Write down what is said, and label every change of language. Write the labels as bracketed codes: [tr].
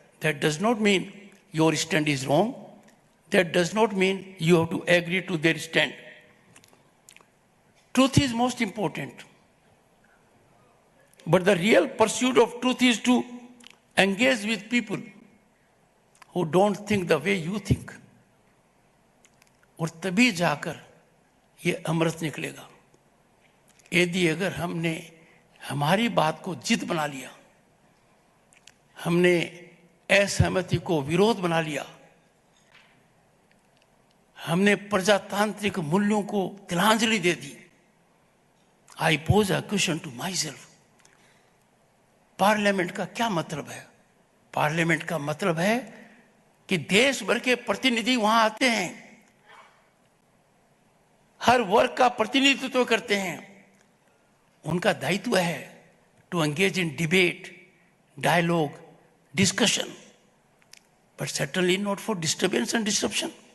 [en] That does not mean your stand is wrong. That does not mean you have to agree to their stand. Truth is most important. But the real pursuit of truth is to engage with people who don't think the way you think. [hi] और तभी जाकर ये अमृत निकलेगा. यदि अगर हमने हमारी बात को जिद बना लिया, हमने असहमति को विरोध बना लिया, हमने प्रजातांत्रिक मूल्यों को तिलांजलि दे दी. [en] I pose a question to myself. [hi] Parliament का क्या मतलब है? पार्लियामेंट का मतलब है कि देश भर के प्रतिनिधि वहां आते हैं, हर वर्ग का प्रतिनिधित्व करते हैं. उनका दायित्व है [en] To engage in debate, dialogue, discussion, but certainly not for disturbance and disruption.